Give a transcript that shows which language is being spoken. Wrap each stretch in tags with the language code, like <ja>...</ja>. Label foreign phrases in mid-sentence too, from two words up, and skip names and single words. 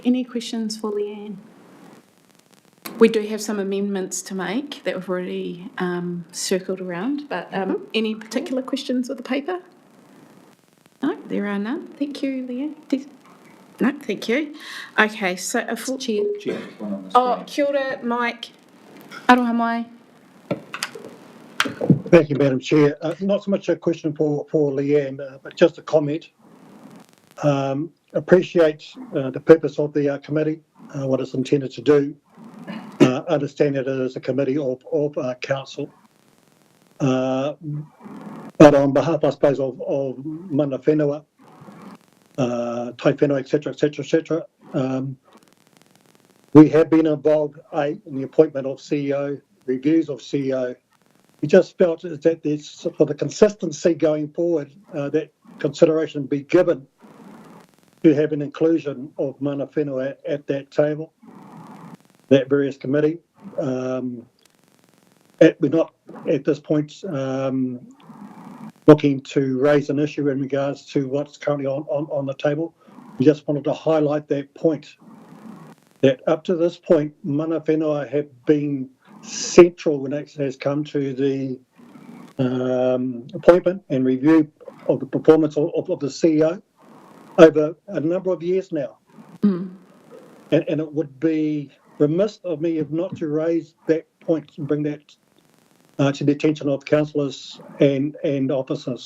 <en>Any questions for Leanne? We do have some amendments to make that we've already circled around, but any particular questions with the paper? No, there are none. Thank you, Leanne. No, thank you. Okay, so a full... Chair.</en> <mi>Oh, kia ora, Mike. Aroha mai.</mi> <en>Thank you, Madam Chair. Not so much a question for Leanne, but just a comment. Appreciate the purpose of the committee, what it's intended to do. Understand that it is a committee of council. But on behalf, I suppose, of</en> <mi>mana whenua, tai whenua,</mi> <en>etc., we have been involved in the appointment of CEO, reviews of CEO. We just felt that there's, for the consistency going forward, that consideration be given to have an inclusion of</en> <mi>mana whenua</mi> <en>at that table, that various committee. We're not at this point looking to raise an issue in regards to what's currently on the table. We just wanted to highlight that point, that up to this point,</en> <mi>mana whenua</mi> <en>have been central when it has come to the appointment and review of the performance of the CEO over a number of years now. And it would be remiss of me if not to raise that point and bring that to the attention of councillors and officers.</en>